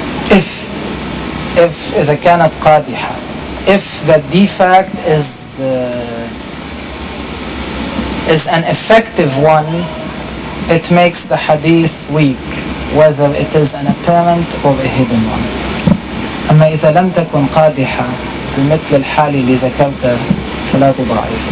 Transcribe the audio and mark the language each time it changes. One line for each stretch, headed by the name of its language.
Arabic: If إذا كانت قادحة.
English: If the defect is an effective one, it makes the hadith weak, whether it is an apparent or a hidden one.
Arabic: أما إذا لم تكن قادحة بمثل الحال اللي ذكرته فلا تضعف.